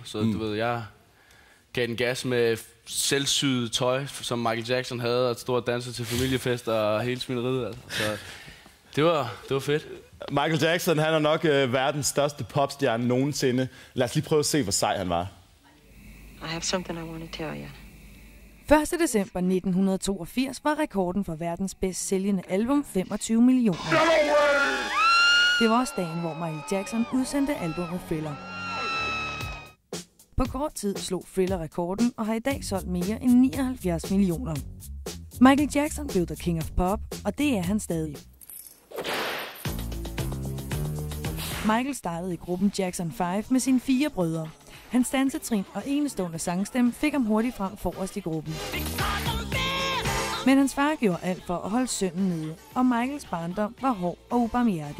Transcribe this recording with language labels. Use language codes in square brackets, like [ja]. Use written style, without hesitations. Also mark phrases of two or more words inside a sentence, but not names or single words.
[da] Så du ved, jeg gav den gas med selvsyet tøj, som Michael Jackson havde, og stod og dansede til familiefester og hele svineriet. Altså. Så det var fedt. Michael Jackson, han er nok verdens største popstjerne nogensinde. Lad os lige prøve at se, hvor sej han var. [en] I have something I want to tell you. [da] 1. december 1982 var rekorden for verdens bedst sælgende album 25 millioner. Det var også dagen, hvor Michael Jackson udsendte albumet Thriller. På kort tid slog Thriller rekorden og har i dag solgt mere end 79 millioner. Michael Jackson blev [en] the king of pop, [da] og det er han stadig. Michael startede i gruppen Jackson 5 med sine 4 brødre. Hans dansetrin og enestående sangstemme fik ham hurtigt frem forrest i gruppen. Men hans far gjorde alt for at holde sønnen nede, og Michaels barndom var hård og ubarmhjertig.